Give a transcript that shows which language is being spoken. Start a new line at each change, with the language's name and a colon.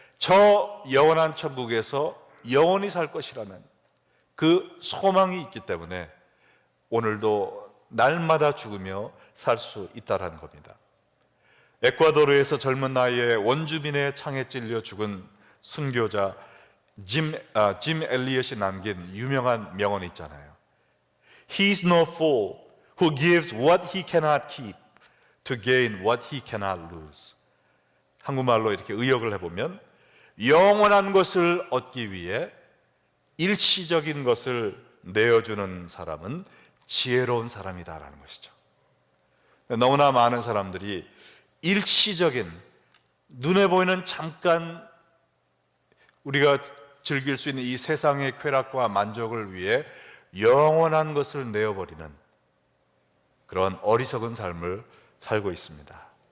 Korean: 저 영원한 천국에서 영원히 살 것이라는 그 소망이 있기 때문에 오늘도 날마다 죽으며 살 수 있다는 겁니다. 에콰도르에서 젊은 나이에 원주민의 창에 찔려 죽은 순교자 짐 엘리엇이 남긴 유명한 명언이 있잖아요.
English: He is no fool who gives what he cannot keep to gain what he cannot lose.
Korean: 한국말로 이렇게 의역을 해보면 영원한 것을 얻기 위해 일시적인 것을 내어주는 사람은 지혜로운 사람이다라는 것이죠. 너무나 많은 사람들이 일시적인 눈에 보이는 잠깐 우리가 즐길 수 있는 이 세상의 쾌락과 만족을 위해 영원한 것을 내어버리는 그런 어리석은 삶을 살고 있습니다.